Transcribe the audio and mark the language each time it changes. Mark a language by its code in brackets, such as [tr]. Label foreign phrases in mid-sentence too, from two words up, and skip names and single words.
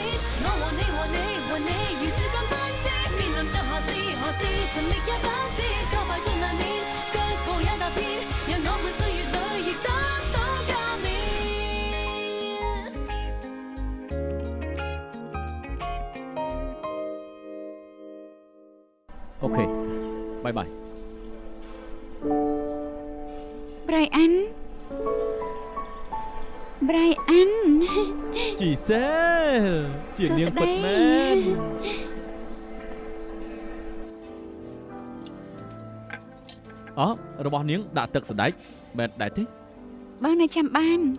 [yue] 我和你如樹幹攀枝，面臨着何事尋覓也不知，挫敗中難免，腳步也踏遍，讓我伴歲月裏亦得到加冕。 OK， 拜拜。 Brian [km] ជីសែលជានាងពិតមែនរបស់នាងដាក់ទឹកសណ្តែកមែនដែរទេ បងនៅចាំបាន